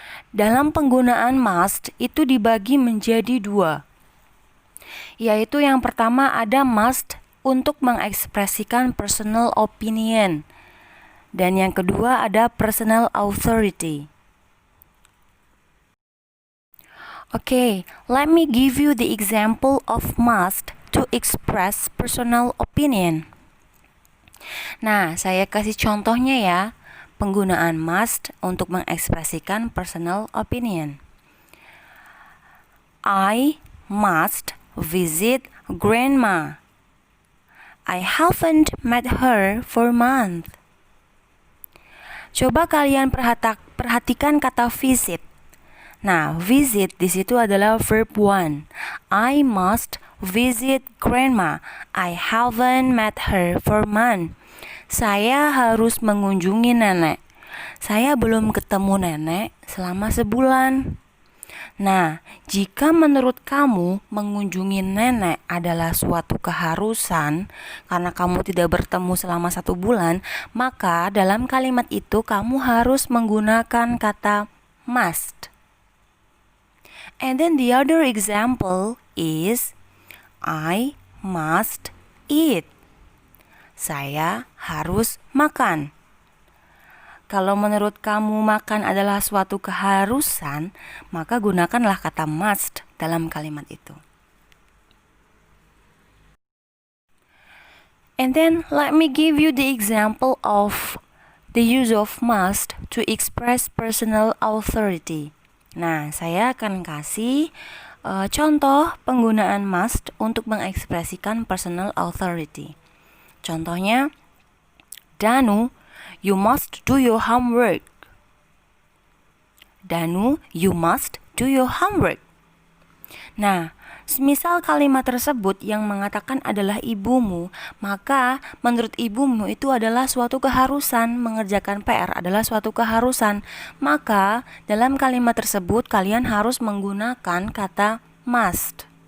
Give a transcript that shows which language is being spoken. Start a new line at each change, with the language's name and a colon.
Indonesian: Dalam penggunaan must itu dibagi menjadi dua. Yaitu yang pertama ada must untuk mengekspresikan personal opinion. Dan yang kedua ada personal authority.
English: Okay, let me give you the example of must to express personal opinion.
Indonesian: Nah, saya kasih contohnya ya, penggunaan must untuk mengekspresikan personal opinion.
English: I must visit grandma. I haven't met her for a month.
Indonesian: Coba kalian perhatikan kata visit. Nah, visit di situ adalah verb 1.
English: I must visit grandma. I haven't met her for a month.
Indonesian: Saya harus mengunjungi nenek. Saya belum ketemu nenek selama sebulan. Nah, jika menurut kamu mengunjungi nenek adalah suatu keharusan karena kamu tidak bertemu selama 1 bulan, maka dalam kalimat itu kamu harus menggunakan kata must.
English: And then the other example is I must eat.
Indonesian: Saya harus makan. Kalau menurut kamu makan adalah suatu keharusan, maka gunakanlah kata must dalam kalimat itu.
English: And then let me give you the example of the use of must to express personal authority.
Indonesian: Nah, saya akan kasih contoh penggunaan must untuk mengekspresikan personal authority. Contohnya,
English: Danu, you must do your homework. Danu, you must do your homework.
Indonesian: Nah, semisal kalimat tersebut yang mengatakan adalah ibumu, maka menurut ibumu itu adalah suatu keharusan, mengerjakan PR adalah suatu keharusan. Maka dalam kalimat tersebut kalian harus menggunakan kata must.